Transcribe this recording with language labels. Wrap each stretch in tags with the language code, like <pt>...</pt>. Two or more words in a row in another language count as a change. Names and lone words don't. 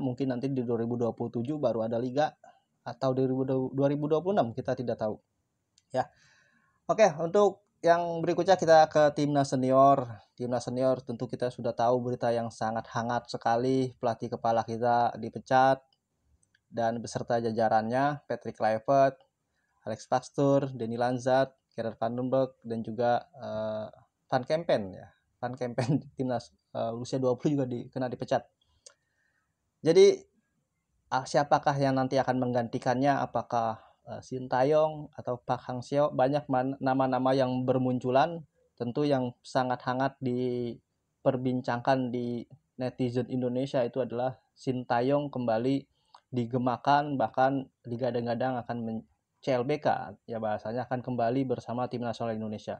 <id>Mungkin nanti di 2027 baru ada liga atau 2026, kita tidak tahu ya. Oke, untuk yang berikutnya kita ke timnas senior. Timnas senior tentu kita sudah tahu berita yang sangat hangat sekali, pelatih kepala kita dipecat dan beserta jajarannya Patrick Kluivert, Alex Pastoor, Denny Lanzat, Gerard van den Berg dan juga Van Kempen ya. Van Kempen timnas usia 20 juga kena dipecat. Jadi siapakah yang nanti akan menggantikannya? Apakah Sintayong atau Park Hang-seo? Banyak nama-nama yang bermunculan, tentu yang sangat hangat diperbincangkan di netizen Indonesia itu adalah Sintayong kembali digemakan, bahkan digadang-gadang akan CLBK ya, bahasanya akan kembali bersama tim nasional Indonesia.</id>